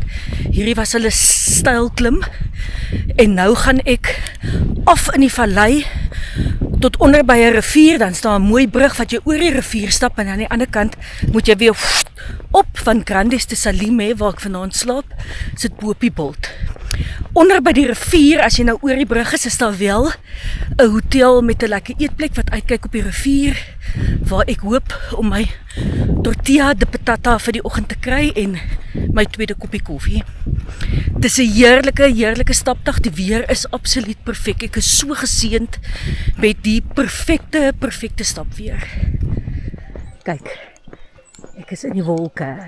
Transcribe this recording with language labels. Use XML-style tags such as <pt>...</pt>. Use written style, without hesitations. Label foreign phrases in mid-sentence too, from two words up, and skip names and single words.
<af>Hierdie was hulle styl klim. En nou gaan ek af in die vallei tot onder by 'n rivier, dan staan 'n mooi brug wat jy oor die rivier stap en aan die ander kant moet jy weer op van Grandes de Salim, waar ek vanaand slaap, sit bo op die bult. Onder by die rivier, as jy nou oor die brug is daar wel 'n hotel met 'n lekker eetplek wat uitkyk op die rivier, waar ek hoop om my</af> <es>tortilla de patata</es> <af>vir die oggend te kry en my tweede koppie koffie. Dis 'n heerlike stapdag. Die weer is absoluut perfek. Ek is so geseënd met die perfekte stapweer. Kyk, ek is in die wolke.</af>